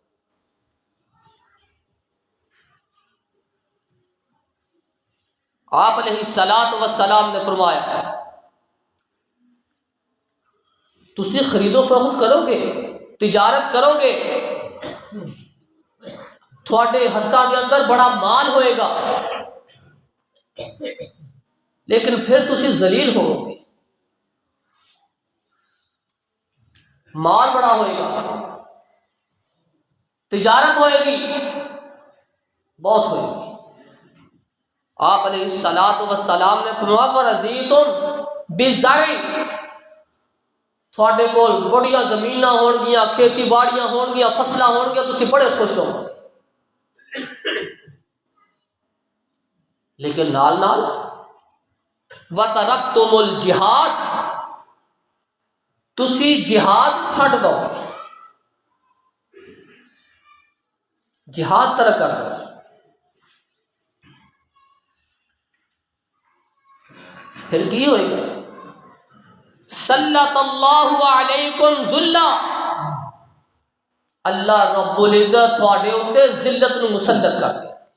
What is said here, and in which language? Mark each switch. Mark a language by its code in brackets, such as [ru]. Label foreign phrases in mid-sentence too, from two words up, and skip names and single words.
[pa] آپ علیہ السلام نے فرمایا تسی خرید و فروخت کرو گے، تجارت کرو گے، تھوڑے ہاتھاں دے اندر بڑا مال ہوئے گا، لیکن پھر تسی ذلیل ہو گے۔ مال بڑا ہوئے گا، تجارت ہوئے گی، بہت ہوئے گی۔ [ur] آپ علیہ السلام نے فرمایا [ar] وَرَضِيتُم بِالزَّرْعِ، [pa] تھوڑے کول بڑیاں زمیناں ہون گیاں، کھیتی باڑیاں ہون گیاں، فصلاں ہون گیاں، تسی بڑے خوش ہو گے، لیکن نال نال [ar] وَتَرَكْتُمُ الْجِهَادَ، [pa] تسی جہاد چھڑ دو، جہاد ترک کر دو۔ پھر کی ہوئے گا؟ [ar] سلط اللہ علیکم ذلہ، [pa] اللہ رب العزت تھوڑے اتے ذلت نو مسلط کر دے۔